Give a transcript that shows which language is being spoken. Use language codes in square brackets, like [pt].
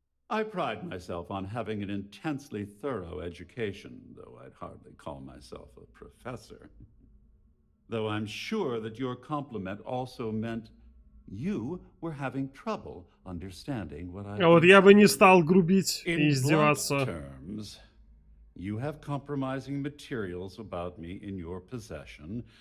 [en] I pride myself on having an intensely thorough education, though I'd hardly call myself a professor. Though I'm sure that your compliment also meant you were having trouble understanding what I... [ru] Вот я бы не стал грубить и издеваться. [en] In blunt terms, you have compromising materials about me in your possession.